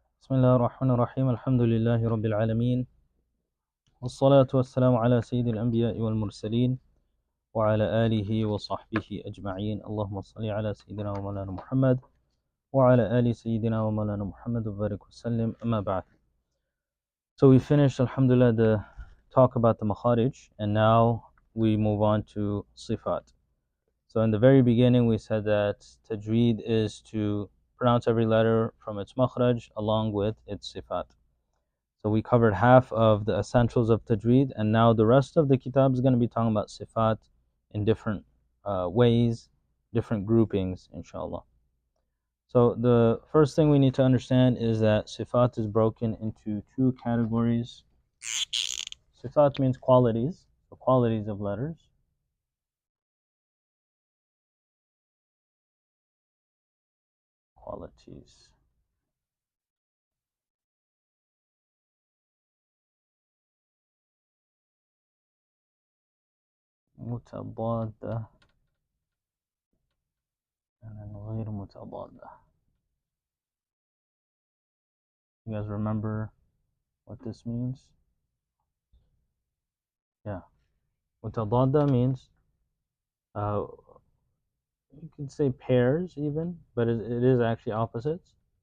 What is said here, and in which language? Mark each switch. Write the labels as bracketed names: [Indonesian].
[Arabic] بسم الله الرحمن الرحيم الحمد لله رب العالمين والصلاة والسلام على سيد الأنبياء والمرسلين وعلى آله وصحبه أجمعين اللهم صل على سيدنا ومولانا محمد وعلى آل سيدنا ومولانا محمد وبارك وسلم أما بعد. [English] So we finished alhamdulillah the talk about the makhārij, and now we move on to Ṣifāt. So in the very beginning we said that tajweed is to pronounce every letter from its makhārij along with its Ṣifāt. So we covered half of the essentials of tajweed, and now the rest of the kitab is going to be talking about Ṣifāt in different ways, different groupings, inshallah. So the first thing we need to understand is that Ṣifāt is broken into two categories. Ṣifāt means qualities, the qualities of letters. Qualities. [Arabic] متضادة and غير متضادة. [English] You guys remember what this means? Yeah. متضادة means you could say pairs even, but it is actually opposites.